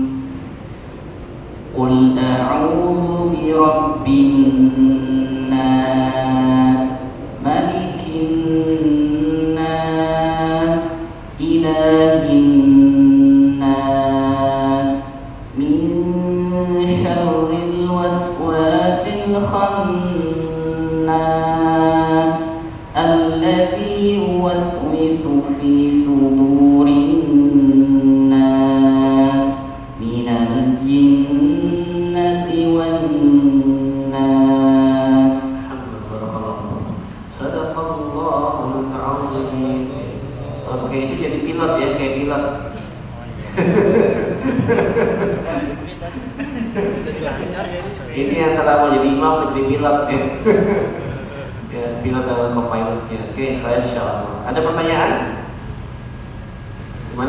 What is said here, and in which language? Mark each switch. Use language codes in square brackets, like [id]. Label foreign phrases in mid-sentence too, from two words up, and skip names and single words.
[ar] قل أعوذ برب الناس ملك الناس إله الناس من شر الوسواس الخناس الذي يوسوس في صدور الناس من الجنة والناس. صدق الله العظيم. [id] Oke, itu jadi pilot ya, kayak pilot. Jadi lancar ya ini. Ini antara mau jadi imam atau jadi pilot ya. Ya, pilot atau co-pilotnya. Oke, saya insyaallah. Ada pertanyaan? Gimana?